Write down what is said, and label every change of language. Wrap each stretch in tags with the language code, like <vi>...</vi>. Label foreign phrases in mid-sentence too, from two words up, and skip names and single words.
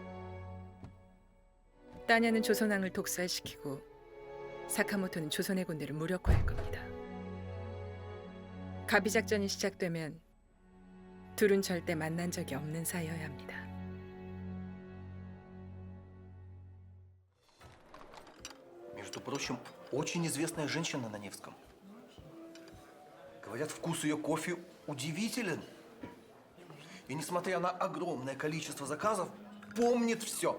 <ko>따냐는 조선왕을 독살시키고 사카모토는 조선의 군대를 무력화할 겁니다. 가비 작전이 시작되면 둘은 절대 만난 적이 없는 사이여야 합니다.</ko> <ru>Между прочим, очень известная женщина на Невском. Говорят, вкус ее кофе удивителен. И несмотря на огромное количество заказов, помнит все.</ru>